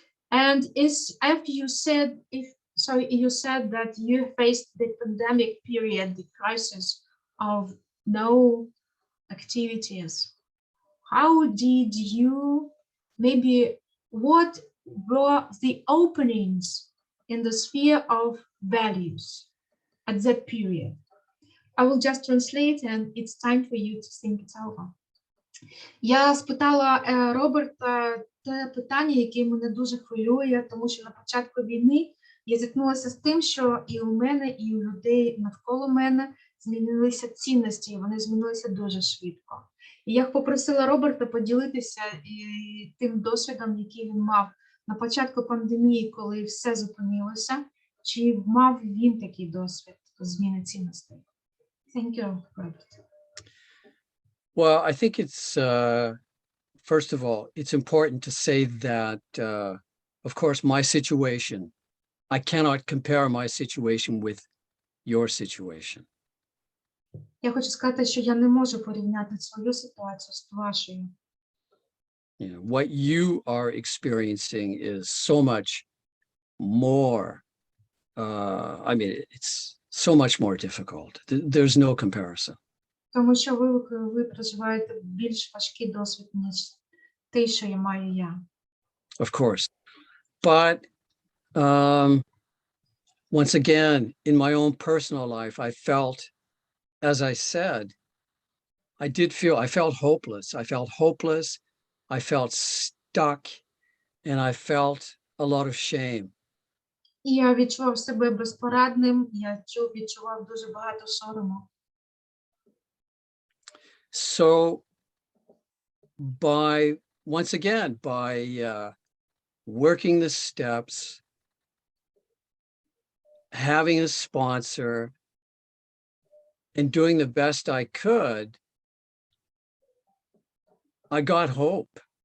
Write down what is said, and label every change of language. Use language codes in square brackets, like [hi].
[en] And as you said, you said that you faced the pandemic period, the crisis of no activities. How did you, maybe what were the openings in the sphere of values at that period? I will just translate and it's time for you to think it over. [uk] Я спитала Роберта те питання, яке мене дуже хвилює, тому що на початку війни я зіткнулася з тим, що і у мене, і у людей навколо мене змінилися цінності, і вони змінилися дуже швидко. І я попросила Роберта поділитися тим досвідом, який він мав на початку пандемії, коли все зупинилося, чи мав він такий досвід зміни цінностей. [en] Thank you, Robert. Well, I think it's, first of all, it's important to say that, of course, my situation, I cannot compare my situation with your situation. [uk] Я хочу сказати, що я не можу порівняти свою ситуацію з вашою. [en] You know, what you are experiencing is so much more, I mean, it's so much more difficult. There's no comparison. [uk] Тому що ви проживаєте більш важкий досвід, ніж те, що я маю я. [en] Of course. But once again, in my own personal life, I felt, as I said, I felt hopeless. I felt hopeless. I felt stuck, and I felt a lot of shame. [uk] І я відчував себе безпорадним, я відчував дуже багато сорому. [en] So once again, by working the steps, having a sponsor, and doing the best I could, I got hope.